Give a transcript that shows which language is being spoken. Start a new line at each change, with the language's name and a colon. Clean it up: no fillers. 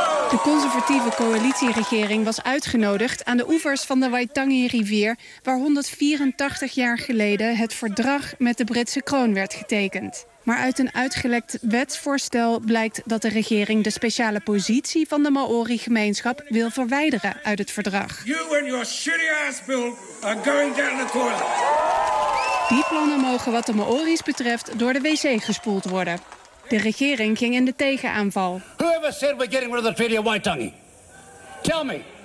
Dutch: De conservatieve coalitieregering was uitgenodigd aan de oevers van de Waitangi-rivier, waar 184 jaar geleden het verdrag met de Britse kroon werd getekend. Maar uit een uitgelekt wetsvoorstel blijkt dat de regering de speciale positie van de Maori-gemeenschap wil verwijderen uit het verdrag.
English: You and your shitty ass bill are going down the toilet.
Dutch: Die plannen mogen wat de Maori's betreft door de wc gespoeld worden. De regering ging in de tegenaanval.
English: Whoever said we're getting rid of the Treaty of Waitangi? Tell me,